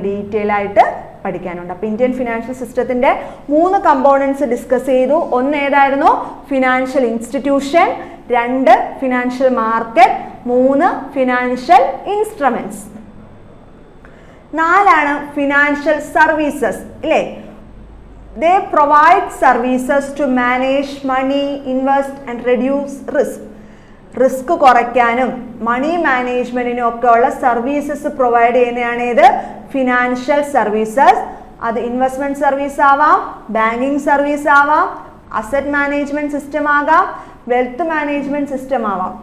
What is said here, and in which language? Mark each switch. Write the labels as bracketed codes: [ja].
[ml] Detail ആയിട്ട് പഠിക്കാനുണ്ട്. അപ്പോൾ ഇന്ത്യൻ ഫിനാൻഷ്യൽ സിസ്റ്റത്തിന്റെ 3 കമ്പോണൻസ് ഡിസ്കസ് ചെയ്തു. ഒന്ന് ഏതായിരുന്നു? [en] Financial institution, 2 financial market, 3 financial instruments. 4 financial services, [ml] ഇല്ലേ? [en] They provide services to manage money, invest and reduce risk. [ml] Risk കുറയ്ക്കാനും മണി മാനേജ്മെന്റിനും ഒക്കെ ഉള്ള സർവീസസ് പ്രൊവൈഡ് ചെയ്യുന്നതാണ് ഇത് ഫിനാൻഷ്യൽ സർവീസസ്. അത് ഇൻവെസ്റ്റ്മെന്റ് സർവീസ് ആവാം, ബാങ്കിങ് സർവീസ് ആവാം, അസറ്റ് മാനേജ്മെന്റ് സിസ്റ്റം ആകാം, വെൽത്ത് മാനേജ്മെന്റ് സിസ്റ്റം ആവാം.